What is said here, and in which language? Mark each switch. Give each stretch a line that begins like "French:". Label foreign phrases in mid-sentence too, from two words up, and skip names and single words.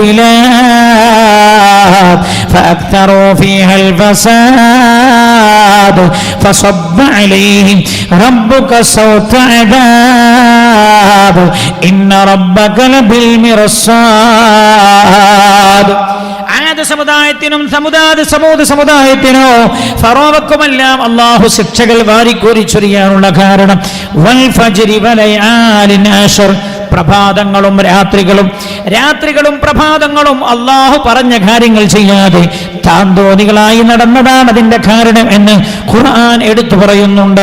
Arabic: البلاد فأكثروا فيها الفساد فصب عليهم ربك صوت عذاب إن ربك
Malayalam: لبالمرصاد സമുദായത്തിനും സമുദായത്തിനോ ഫറോവക്കുമെല്ലാം അല്ലാഹു ശിക്ഷകൾ വാരിക്കോരിച്ചൊരിയാനുള്ള കാരണം
Arabic: والفجر وليال عشر
Malayalam: പ്രഭാതങ്ങളും രാത്രികളും പ്രഭാതങ്ങളും അല്ലാഹു പറഞ്ഞ കാര്യങ്ങൾ ചെയ്യാതെ താന്തോന്നികളായി നടന്നതാണ് അതിന്റെ കാരണം എന്ന് ഖുർആൻ എടുത്തു പറയുന്നുണ്ട്.